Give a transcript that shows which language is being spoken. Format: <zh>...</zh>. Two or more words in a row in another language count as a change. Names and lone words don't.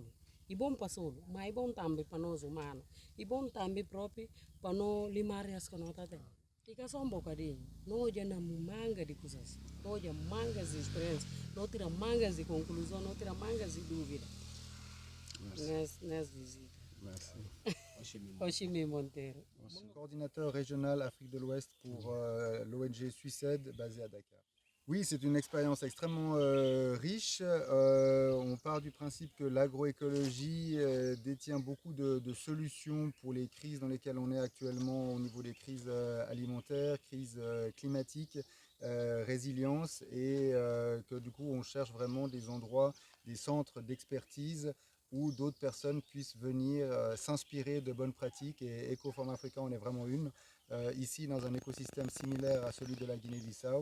<pt>É bom para solo, mas é bom também para nós humanos. É bom também próprio para não limar as que nós temos. E que só bocadinho. Nós já não manga de coisas. Nós já mangas de experiência. Nós tiramos mangas de conclusão, nós tiramos mangas de dúvida. Nessa visita.</pt> <fr>Merci. Oshimi Monteiro. Coordinateur régional Afrique de l'Ouest pour l'ONG Suicide basée à Dakar. Oui, c'est une expérience extrêmement riche. On part du principe que l'agroécologie détient beaucoup de solutions pour les crises dans lesquelles on est actuellement au niveau des crises alimentaires, crises climatiques, résilience, et que du coup on cherche vraiment des endroits, des centres d'expertise où d'autres personnes puissent venir s'inspirer de bonnes pratiques, et Ecofarm Africa en est vraiment une, ici dans un écosystème similaire à celui de la Guinée-Bissau.</fr>